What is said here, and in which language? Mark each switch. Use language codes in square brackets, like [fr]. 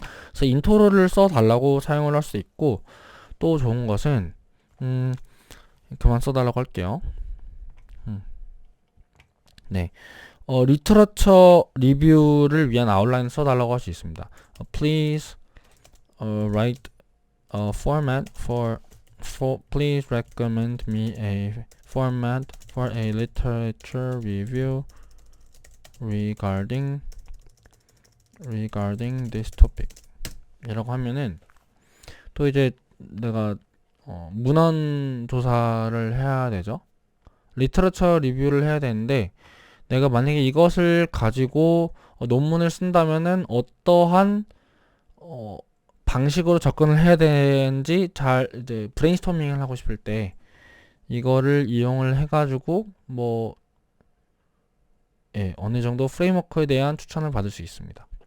[ko] 그래서 인트로를 써달라고 사용을 할 수 있고, 또 좋은 것은 그만 써달라고 할게요. 네, 리터러처 리뷰를 위한 아웃라인 써달라고 할 수 있습니다. [en] Please write a format for please recommend me a format for a literature review regarding this topic [ko] 이라고 하면은 또 이제 내가 문헌 조사를 해야 되죠. 리터러처 리뷰를 해야 되는데 내가 만약에 이것을 가지고 논문을 쓴다면은 어떠한 방식으로 접근을 해야 되는지 잘 이제 브레인스토밍을 하고 싶을 때 이거를 이용을 해가지고 뭐 어느 정도 프레임워크에 대한 추천을 받을 수 있습니다.